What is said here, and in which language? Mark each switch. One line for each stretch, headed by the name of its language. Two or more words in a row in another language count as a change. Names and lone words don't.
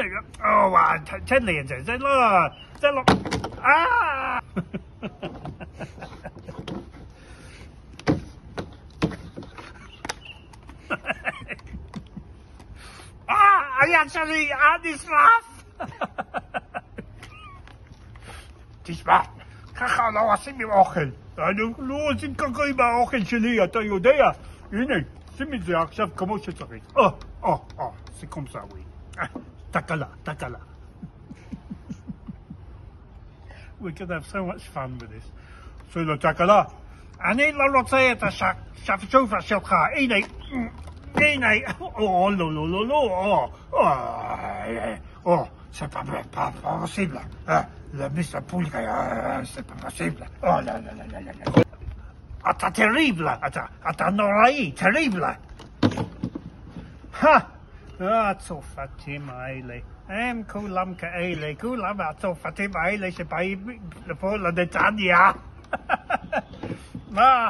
Hebrew: תן לי את זה, זה לא... היד שלי, נשרף! תשמע, ככה לא עושים עם אוכל. אנחנו לא עושים ככה עם האוכל שלי, אתה יודע. הנה, שים את זה עכשיו כמו שצריך. זה קומסאווי. תקלה.
English: We could have so much fun with this.
Hebrew: So לא תקלה. אני לא רוצה את השפשופה שלך. הנה.
French: C'est pas possible. Le Mr. Polka, c'est pas possible. là.
Hebrew: אתה טריבל, אתה נוראי, טריבל. הצרפתים האלה, הם כולם כאלה, כולם הצרפתים האלה שבאים לפה לנתניה. מה?